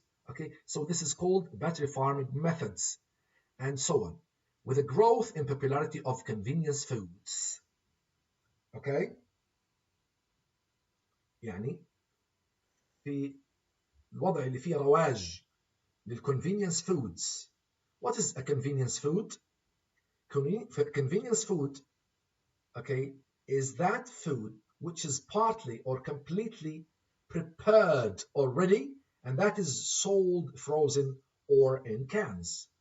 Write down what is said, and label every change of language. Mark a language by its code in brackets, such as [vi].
[en] Okay, so this is called battery farming methods, and so on, with a growth in popularity of convenience foods. [ar] Okay, يعني في الوضع اللي فيه رواج للconvenience foods. [en] What is a convenience food? Convenience food, okay, is that food which is partly or completely prepared already, and that is sold frozen or in cans.